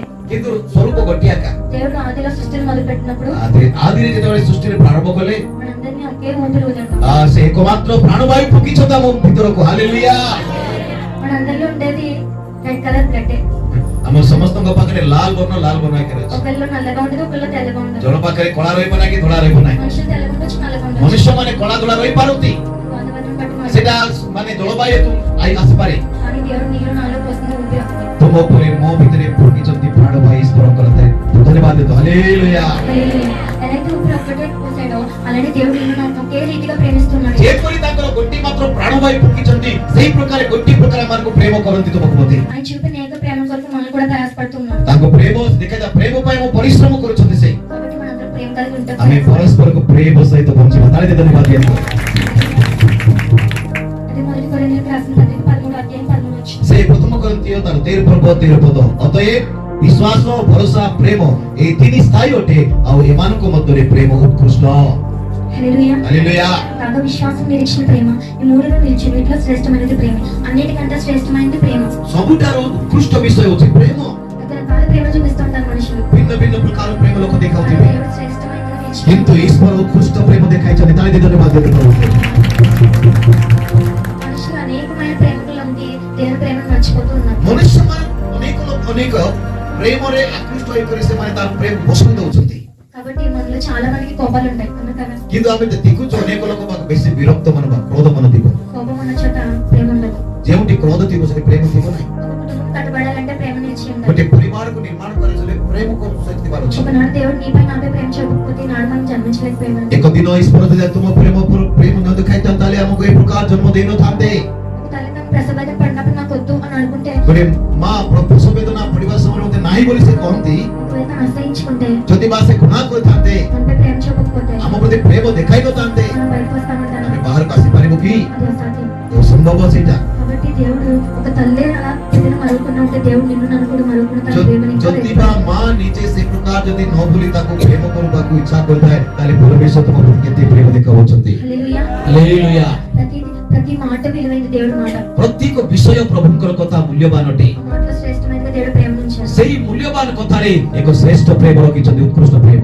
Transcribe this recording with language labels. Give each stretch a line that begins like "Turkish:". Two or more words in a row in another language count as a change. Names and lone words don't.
Odia: କିନ୍ତୁ ସ୍ୱରୂପ ଗୋଟିଏ ଏକା।
Telugu: దేవుడు ఆదిలో సృష్టిని మొదలు పెట్టినప్పుడు
Odia: ଆଦିରେ ଯେତେବେଳେ ସୃଷ୍ଟିରେ ପ୍ରାରମ୍ଭ କଲେ
Telugu: మనందరినీ ఒకే ఊపిరి ఊదాడు.
Odia: ସେ ଏକମାତ୍ର ପ୍ରାଣବାୟୁ ଫୁଙ୍କିଛନ୍ତି ଆମ ଭିତରକୁ। ହାଲେଲୁୟା।
Telugu: మనందరిలో ఉండేది
English: red colour blood.
Odia: ଆମ ସମସ୍ତଙ୍କ ପାଖରେ ଲାଲ ବର୍ଣ୍ଣ ଏକରେ ଅଛି।
Telugu: ఒకళ్ళు నల్లగా ఉండదు, ఒకళ్ళు తెల్లగా ఉండదు.
Odia: ଜଣ ପାଖରେ କଳା ରହିବ ନାହିଁ କି ଧଳା ରହିବ ନାହିଁ।
Telugu: మనుషులు తెల్లగా ఉండొచ్చు, నల్లగా ఉండొచ్చు.
Odia: ମନୁଷ୍ୟମାନେ କଳା ଧଳା ରହିପାରନ୍ତି,
Telugu: వాతావరణం బట్టి మారుతుంది.
Odia: ସେଟା ମାନେ ଜଳବାୟୁ ହେତୁ ଆସିପାରେ।
Telugu: కానీ దేవుడు నీలో నాలో పోసిన ఊపిరి ఒకటే.
Odia: ତୁମ ଉପରେ ମୋ ଭିତରେ ଫୁଙ୍କିଛନ୍ତି ପ୍ରାଣବାୟୁ ଈଶ୍ୱରଙ୍କର ଧନ୍ୟବାଦ ଦିଅନ୍ତୁ। ହାଲେଲୁୟା।
Telugu: హల్లెలూయా. ఎలాగైతే ఊపిరి ఒక్కటే పోసాడో అలానే దేవుడు నిన్ను నన్ను ఒకే రీతిగా ప్రేమిస్తున్నాడు.
Odia: ଯେପରି ତାଙ୍କର ଗୋଟିଏ ମାତ୍ର ପ୍ରାଣବାୟୁ ଫୁଙ୍କିଛନ୍ତି ସେଇ ପ୍ରକାର ଗୋଟିଏ ପ୍ରକାର ଆମକୁ ପ୍ରେମ କରନ୍ତି ତୁମକୁ ମଧ୍ୟ।
Telugu: ఆయన చూపిన ఏక ప్రేమ కొరకు మనం కూడా ప్రయాసపడుతున్నాం.
Odia: ତାଙ୍କ ପ୍ରେମ ଦେଖାଯାଏ, ପ୍ରେମ ପାଇଁ ମୁଁ ପରିଶ୍ରମ କରୁଛନ୍ତି ସେ।
Telugu: కాబట్టి మనందరం ప్రేమ కలిగి ఉంటాం.
Odia: ଆମେ ପରସ୍ପରକୁ ପ୍ରେମ ସହିତ ବଞ୍ଚିବା। ତାଳି ଦେଇ ଧନ୍ୟବାଦ ଦିଅନ୍ତୁ।
Telugu: అది మొదటి కొరింథీయులకు రాసిన పత్రిక 13 అధ్యాయం 13 వచ్చింది.
Odia: ସେ ପ୍ରଥମ କରନ୍ତିୟ ତାର 13 ପଦ ଅତଏବ ବିଶ୍ୱାସ ଭରସା ପ୍ରେମ ଏହି ତିନି ସ୍ଥାୟୀ ଅଟେ ଆଉ ଏମାନଙ୍କ ମଧ୍ୟରେ ପ୍ରେମ ଉତ୍କୃଷ୍ଟ।
Telugu: హల్లెలూయా.
Odia: ହାଲେଲୁୟା।
Telugu: కాగా విశ్వాసం, నిరీక్షణ, ప్రేమ ఈ మూడులో నిలిచి వీటిలో శ్రేష్టమైనది ప్రేమ. అన్నిటికంటే శ్రేష్టమైనది ప్రేమ.
Odia: ସବୁଠାରୁ ଉତ୍କୃଷ୍ଟ ବିଷୟ ହେଉଛି ପ୍ରେମ।
Telugu: రకరకాల ప్రేమ చూపిస్తుంటారు మనుషులు.
Odia: ଭିନ୍ନ ଭିନ୍ନ ପ୍ରକାର ପ୍ରେମ ଲୋକ
Telugu: కానీ
Odia: ଦେଖାଉଥିବେ,
Telugu: దేవుడు శ్రేష్టమైనది నిలిచి
Odia: କିନ୍ତୁ ଈଶ୍ୱର ଉତ୍କୃଷ୍ଟ ପ୍ରେମ ଦେଖାଇଛନ୍ତି। ତାଳି ଦେଇ ଧନ୍ୟବାଦ ଦିଅନ୍ତୁ।
Telugu: మనుషులు అనేకమైన ప్రేమలు ఉంది, దేవుని ప్రేమను మర్చిపోతూ ఉన్నారు.
Odia: ମନୁଷ୍ୟମାନେ ଅନେକ ପ୍ରେମରେ ଆକୃଷ୍ଟ ହୋଇକରି ସେମାନେ ତାର ପ୍ରେମ ପସନ୍ଦ ଦଉଛନ୍ତି,
Telugu: కాబట్టి మనలో చాలా మందికి కోపాలు ఉంటాయి, అవునా కదా?
Odia: କିନ୍ତୁ ଆମେ ଦେଖୁଛୁ ଅନେକ ଲୋକ ବେଶୀ ବିରକ୍ତ ମନ ବା କ୍ରୋଧ ମନ ଥିବ।
Telugu: కోపం ఉన్న చోట ప్రేమ ఉండదు.
Odia: ଯେଉଁଠି କ୍ରୋଧ ଥିବ ସେଠି ପ୍ରେମ ଥିବ ନାହିଁ।
Telugu: ఒక కుటుంబం కట్టబడాలంటే ప్రేమ నిలిచి ఉండాలి.
Odia: ଗୋଟେ ପରିବାରକୁ ନିର୍ମାଣ କରାଯାଏ ପ୍ରେମ ଥିବାର ଅଛି।
Telugu: ఒకనాడు దేవుడు నీపై నాపై ప్రేమ చూపకపోతే నాడు మనం జన్మించలేకపోయాము.
Odia: ଏକ ଦିନ ଈଶ୍ୱର ଯଦି ତୁମ ପ୍ରେମ ନ ଦେଖାଇଥାନ୍ତେ ତାହେଲେ ଆମକୁ ଏ ପ୍ରକାର ଜନ୍ମ ଦେଇନଥାନ୍ତେ।
Telugu: ఒక తల్లిదండ్రులు ప్రసవ వేదన పడినప్పుడు నాకు వద్దు అని అనుకుంటే,
Odia: ଗୋଟେ ମା ପ୍ରସବ ବେଦନା ପଡିବା ସମୟରେ ମୋତେ ନାହିଁ ବୋଲି ସେ କହନ୍ତି,
Telugu: ఒకవేళ ଆశ్రయించుకుంటే,
Odia: ଯଦି ବା ସେ ଘୃଣା କରିଥାନ୍ତେ,
Telugu: మనపై ప్రేమ చూపకపోతే
Odia: ଆମ ପ୍ରତି ପ୍ରେମ ଦେଖାଇ ନଥାନ୍ତେ,
Telugu: మనం బయటకు వస్తామంటారా?
Odia: ଆମେ ବାହାରକୁ ଆସିପାରିବୁ କି?
Telugu: అది అసాధ్యం.
Odia: ଅସମ୍ଭବ ସେଇଟା।
Telugu: కాబట్టి దేవుడు ఒక తల్లి అలా బిడ్డను మరుకున్నా ఉంటే దేవుడు నిన్ను నన్ను కూడా మరుకున్న తన ప్రేమని ఇంకా
Odia: ଯଦି ବା ମା ନିଜେ ସେ ପ୍ରକାର ଯଦି ନ ଭୁଲି ତାକୁ ପ୍ରେମ କରିବାକୁ ଇଚ୍ଛା କରିଥାଏ ତାହେଲେ ପରମେଶ୍ୱର ତୁମ ପ୍ରତି କେତେ ପ୍ରେମ ଦେଖାଉଛନ୍ତି।
Telugu: హల్లెలూయా.
Odia: ହାଲେଲୁୟା।
Telugu: ప్రతి మాట విలువైనది దేవుడి మాట.
Odia: ପ୍ରତ୍ୟେକ ବିଷୟ ପ୍ରଭୁଙ୍କର କଥା ମୂଲ୍ୟବାନ ଅଟେ।
Telugu: ఆ మాటలో శ్రేష్టమైనది దేవుడు ప్రేమ ఉంచాడు.
Odia: ସେଇ ମୂଲ୍ୟବାନ କଥାରେ ଏକ ଶ୍ରେଷ୍ଠ ପ୍ରେମ ରଖିଛନ୍ତି, ଉତ୍କୃଷ୍ଟ ପ୍ରେମ।